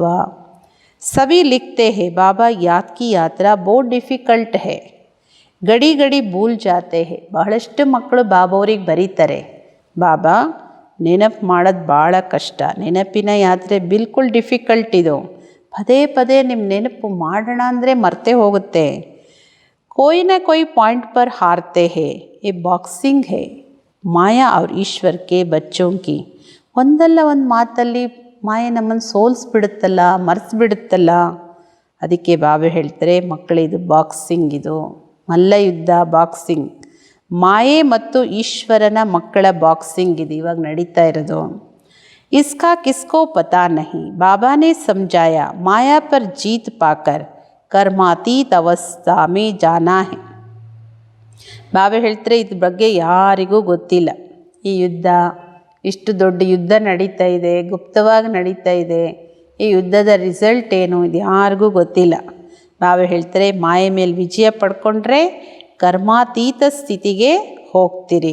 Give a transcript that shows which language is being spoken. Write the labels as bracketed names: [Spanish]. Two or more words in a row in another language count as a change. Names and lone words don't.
[Hindi] सभी लिखते हैं बाबा याद की यात्रा बहुत डिफिकल्ट है, घड़ी घड़ी भूल जाते हैं. [Kannada] ಬಹಳಷ್ಟು ಮಕ್ಕಳು ಬಾಬವ್ರಿಗೆ ಬರೀತಾರೆ, ಬಾಬಾ ನೆನಪು ಮಾಡೋದು ಭಾಳ ಕಷ್ಟ, ನೆನಪಿನ ಯಾತ್ರೆ ಬಿಲ್ಕುಲ್ ಡಿಫಿಕಲ್ಟ್ ಇದು, ಪದೇ ಪದೇ ನಿಮ್ಮ ನೆನಪು ಮಾಡೋಣ ಅಂದರೆ ಮರ್ತೇ ಹೋಗುತ್ತೆ. [Hindi] कोई ना कोई पॉइंट पर हारते हैं, ये बॉक्सिंग है माया और ईश्वर के बच्चों की. [Kannada] ಒಂದಲ್ಲ ಒಂದು ಮಾತಲ್ಲಿ ಮಾಯೆ ನಮ್ಮನ್ನು ಸೋಲಿಸ್ಬಿಡುತ್ತಲ್ಲ, ಮರೆಸ್ಬಿಡುತ್ತಲ್ಲ. ಅದಕ್ಕೆ ಬಾಬಾ ಹೇಳ್ತಾರೆ, ಮಕ್ಕಳಿದು ಬಾಕ್ಸಿಂಗ್, ಇದು ಮಲ್ಲ ಯುದ್ಧ, ಬಾಕ್ಸಿಂಗ್. ಮಾಯೆ ಮತ್ತು ಈಶ್ವರನ ಮಕ್ಕಳ ಬಾಕ್ಸಿಂಗ್ ಇದು ಇವಾಗ ನಡೀತಾ ಇರೋದು. [Hindi] इसका किसको पता नहीं, बाबा ने समझाया माया पर जीत पाकर कर्मातीत अवस्था में जाना है. [Kannada] ಬಾಬಾ ಹೇಳ್ತಾರೆ, ಇದ್ರ ಬಗ್ಗೆ ಯಾರಿಗೂ ಗೊತ್ತಿಲ್ಲ. ಈ ಯುದ್ಧ, ಇಷ್ಟು ದೊಡ್ಡ ಯುದ್ಧ ನಡೀತಾ ಇದೆ, ಗುಪ್ತವಾಗಿ ನಡೀತಾ ಇದೆ. ಈ ಯುದ್ಧದ ರಿಸಲ್ಟ್ ಏನು, ಇದು ಯಾರಿಗೂ ಗೊತ್ತಿಲ್ಲ. ಬಾಬಾ ಹೇಳ್ತಾರೆ, ಮಾಯೆ ಮೇಲೆ ವಿಜಯ ಪಡ್ಕೊಂಡ್ರೆ ಕರ್ಮಾತೀತ ಸ್ಥಿತಿಗೆ ಹೋಗ್ತೀರಿ.